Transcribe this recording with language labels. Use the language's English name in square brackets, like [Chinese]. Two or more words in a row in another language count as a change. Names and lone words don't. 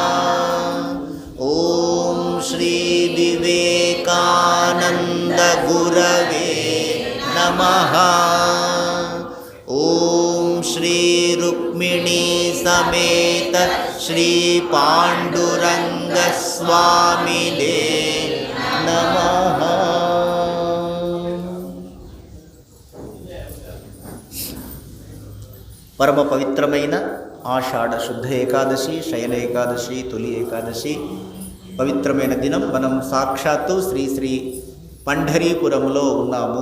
[Sanskrit] ॐ श्रीविवेकानन्दगुरवे नमः। ॐ श्रीरुक्मिणी समेत श्रीपाण्डुरङ्गस्वामिने नमः। [Telugu] పరమ పవిత్రమైన ఆషాఢ శుద్ధ ఏకాదశి, శయన ఏకాదశి, తొలి ఏకాదశి పవిత్రమైన దినం. మనం సాక్షాత్తు శ్రీ పంఢరీపురంలో ఉన్నాము.